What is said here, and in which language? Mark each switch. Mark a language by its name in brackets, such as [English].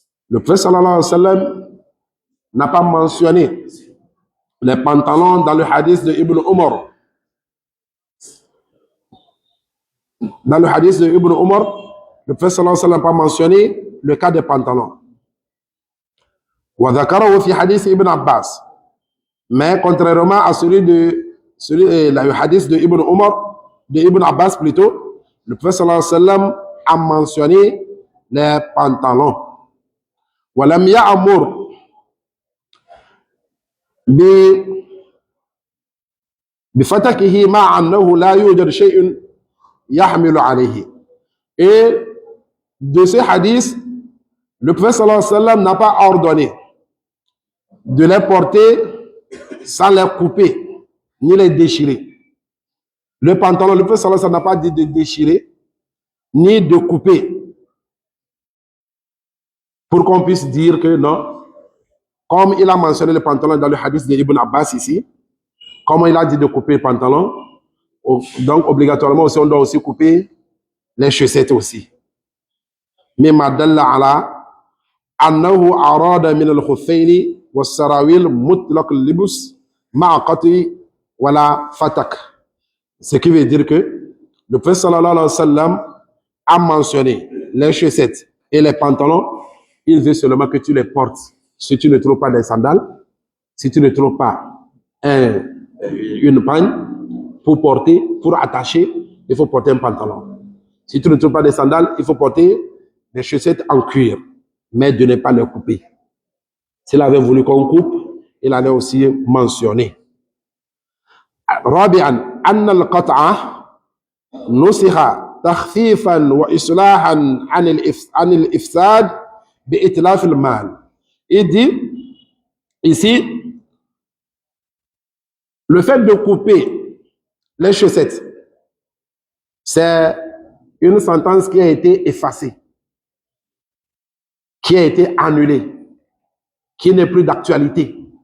[French] Le prophète sallallahu alayhi wa sallam n'a pas mentionné les pantalons dans le hadith de Ibn Umar. Dans le hadith de Ibn Umar, le prophète sallallahu alayhi wa sallam n'a pas mentionné le cas des pantalons. [Arabic] وذكره في حديث Ibn Abbas. [French] Mais contrairement à le hadith de Ibn Umar, de Ibn Abbas plutôt, le prophète sallallahu alayhi wa sallam a mentionné les pantalons. [Arabic] ولم يأمر بفتكه مع أنه لا يوجد شيء يحمل عليه. [French] Et de ce hadith, le prophète sallallahu alayhi wa sallam n'a pas ordonné de les porter sans les couper ni les déchirer. Le pantalon, le prophète sallallahu alayhi wa sallam n'a pas dit de déchirer ni de couper pour qu'on puisse dire que non, comme il a mentionné le pantalon dans le hadith de Ibn Abbas ici, comme il a dit de couper le pantalon, donc obligatoirement aussi on doit aussi couper les chaussettes aussi. [Arabic] مما دل على أنه أراد من الخفين والسراويل مطلق اللبس مع قطع ولا فتك. [French] Ce qui veut dire que le prophète sallallahu alayhi wa sallam a mentionné les chaussettes et les pantalons. Il veut seulement que tu les portes. Si tu ne trouves pas des sandales, si tu ne trouves pas une pagne pour porter, pour attacher, il faut porter un pantalon. Si tu ne trouves pas des sandales, il faut porter des chaussettes en cuir, mais de ne pas les couper. S'il avait voulu qu'on coupe, il allait aussi mentionner. [Arabic] رابعا أن القطع نسخ تخفيفا وإصلاحا عن الإفساد بإتلاف المال. [French] Il dit ici, le fait de couper les chaussettes, c'est une sentence qui a été effacée, qui a été annulée, qui n'est plus d'actualité.